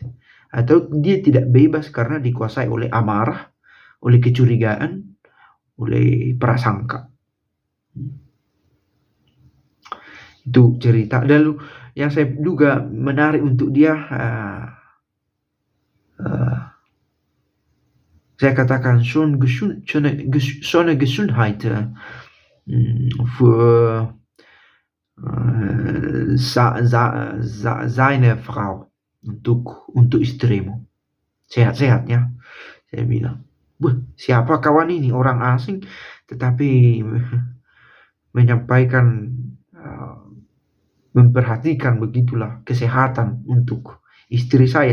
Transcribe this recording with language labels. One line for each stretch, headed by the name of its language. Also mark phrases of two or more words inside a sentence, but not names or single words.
Indonesian: Atau dia tidak bebas karena dikuasai oleh amarah, oleh kecurigaan, oleh prasangka? Itu cerita. Lalu yang saya duga menarik untuk dia, saya katakan
German: so eine Gesundheit für seine Frau,
Indonesian: untuk istrimu. Sehat-sehatnya, saya bilang. Siapa kawan ini? Orang asing, tetapi menyampaikan, memperhatikan begitulah kesehatan untuk istri saya.